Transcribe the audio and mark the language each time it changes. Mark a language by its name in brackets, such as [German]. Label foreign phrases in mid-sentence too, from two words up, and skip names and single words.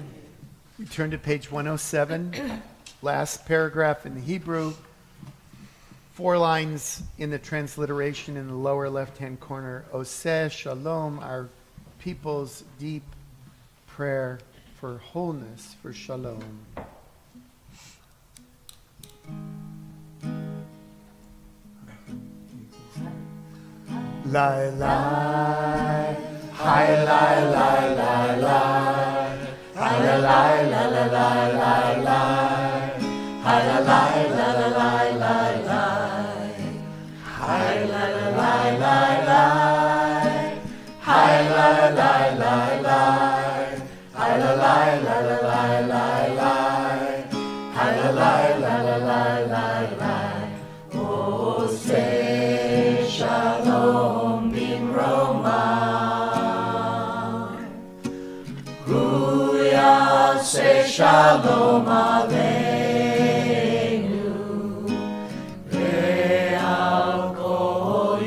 [English] We turn to page 107, last paragraph in the Hebrew. 4 lines in the transliteration in the lower left-hand corner. Oseh Shalom, our people's deep prayer for wholeness, for shalom. Lai lai, hi lai lai lai lai, hi lai lai lai lai lai lai, hi lai lai lai lai lai lai. Hi la la la la la, hi la la la la, hi la la la la la la, hi la la la la la la. [Hebrew] עושה שלום במרומיו הוא יעשה שלום עלינו.